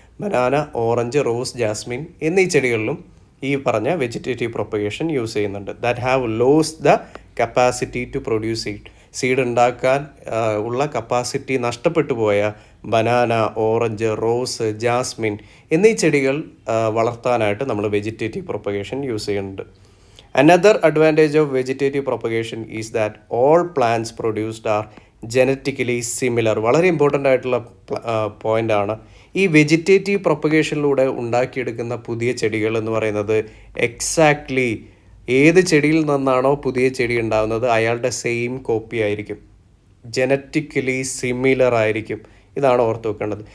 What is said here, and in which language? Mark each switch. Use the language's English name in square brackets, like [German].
[Malayalam] Banana, orange, rose, Jasmine എന്നീ ചെടികളിലും ഈ പറഞ്ഞ വെജിറ്റേറ്റീവ് പ്രൊപ്പഗേഷൻ യൂസ് ചെയ്യുന്നുണ്ട്. [English] that have lost the capacity to produce seed [Malayalam] ഉണ്ടാക്കാൻ ഉള്ള കപ്പാസിറ്റി നഷ്ടപ്പെട്ടു പോയ ബനാന, ഓറഞ്ച്, റോസ്, ജാസ്മിൻ എന്നീ ചെടികൾ വളർത്താനായിട്ട് നമ്മൾ വെജിറ്റേറ്റീവ് പ്രൊപ്പഗേഷൻ യൂസ് ചെയ്യുന്നുണ്ട്. [English] Another advantage of vegetative propagation is that all plants produced are genetically similar. [Malayalam] വളരെ ഇമ്പോർട്ടൻ്റ് ആയിട്ടുള്ള പോയിൻ്റ് ആണ്. ഈ വെജിറ്റേറ്റീവ് പ്രൊപ്പഗേഷനിലൂടെ ഉണ്ടാക്കിയെടുക്കുന്ന പുതിയ ചെടികൾ എന്ന് പറയുന്നത് എക്സാക്ട്ലി ഏത് ചെടിയിൽ നിന്നാണോ പുതിയ ചെടി ഉണ്ടാകുന്നത് അയാളുടെ സെയിം കോപ്പി ആയിരിക്കും, ജനറ്റിക്കലി സിമിലർ ആയിരിക്കും. ഇതാണ് ഓർത്ത് വെക്കേണ്ടത്.